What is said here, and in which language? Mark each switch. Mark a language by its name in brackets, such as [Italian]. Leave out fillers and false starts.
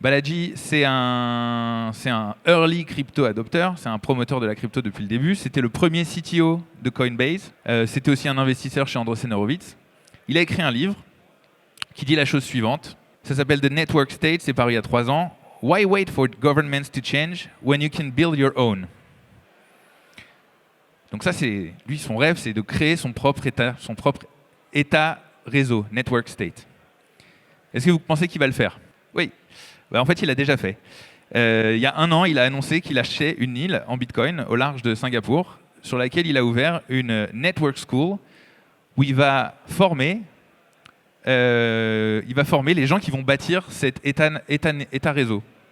[French] Balaji, c'est un [English] early [French] crypto adopteur, c'est un promoteur de la crypto depuis le début. C'était le premier CTO de Coinbase. C'était aussi un investisseur chez Andreessen Horowitz. Il a écrit un livre qui dit la chose suivante. Ça s'appelle The Network State, c'est paru il y a 3 ans. [English] Why wait for governments to change when you can build your own? [French] Donc ça, lui, son rêve, c'est de créer son propre État réseau, Network State. Est-ce que vous pensez qu'il va le faire ? Oui. En fait, il l'a déjà fait. Il y a 1 an, il a annoncé qu'il achetait une île en Bitcoin au large de Singapour, sur laquelle il a ouvert une network school où il va former les gens qui vont bâtir cet État réseau.